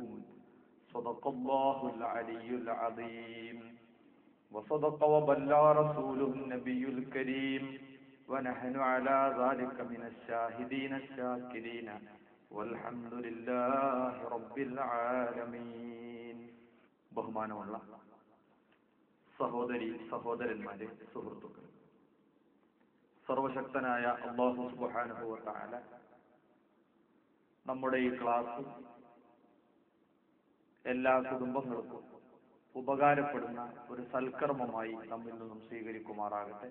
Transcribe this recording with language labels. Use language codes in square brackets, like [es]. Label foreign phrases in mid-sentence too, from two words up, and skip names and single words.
[ar] صدق الله العلي العظيم وصدق وبلغ رسوله النبي الكريم ونحن على ذلك من الشاهدين الشاكرين والحمد لله رب العالمين. [ml] ബഹുമാനമുള്ള സഹോദരി സഹോദരന്മാരെ, സുഹൃത്തുക്കൾ, സർവശക്തനായ അല്ലാഹു [ar] سبحانه وتعالى [ml] നമ്മുടെ ഈ ക്ലാസ് എല്ലാ കുടുംബങ്ങൾക്കും ഉപകാരപ്പെടുന്ന ഒരു സൽക്കർമ്മമായി നമ്മിൽ നിന്നും സ്വീകരിക്കുമാറാകട്ടെ.